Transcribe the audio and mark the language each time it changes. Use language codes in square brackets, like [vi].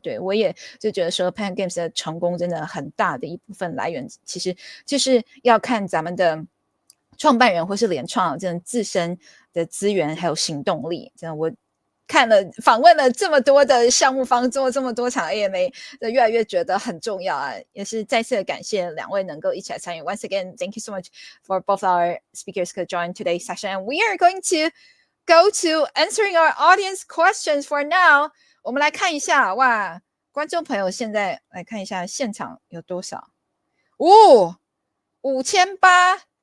[zh] 对，我也就觉得说 Pentagon Games 的成功真的很大的一部分来源，其实就是要看咱们的创办人或是联创这种自身的资源还有行动力。真的，我访问了这么多的项目方，做了这么多场 AMA， 越来越觉得很重要啊！也是再次的感谢两位能够一起来参与。 [en] Once again, thank you so much for both our speakers to join today's session. And we are going to go to answering our audience questions for now. [zh] 我们来看一下，哇，观众朋友现在来看一下现场有多少？5800